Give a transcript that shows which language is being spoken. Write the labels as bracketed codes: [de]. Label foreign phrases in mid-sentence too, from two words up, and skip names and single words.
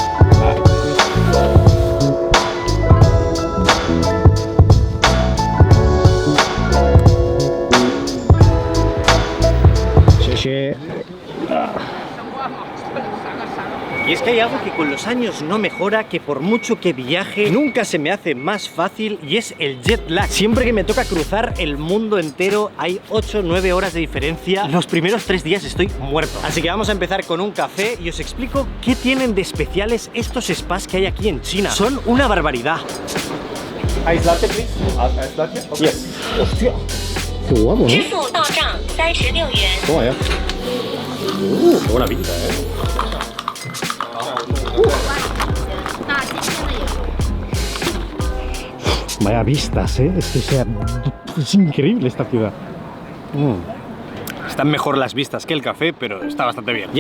[es] Y es que hay algo que con los años no mejora, que por mucho que viaje nunca se me hace más fácil, y es el [en] jet lag. [es] Siempre que me toca cruzar el mundo entero hay 8-9 horas de diferencia. Los primeros 3 días estoy muerto. Así que vamos a empezar con un café y os explico qué tienen de especiales estos spas que hay aquí en China. Son una barbaridad. [en] Ice latte, please. Ice latte? Okay. Yes. [es] Hostia. Qué guapo, ¿no? [zh] 支付到账36元。 [es] Toma ya. Qué buena pinta, Vaya vistas, es increíble esta ciudad. Están mejor las vistas que el café, pero está bastante bien.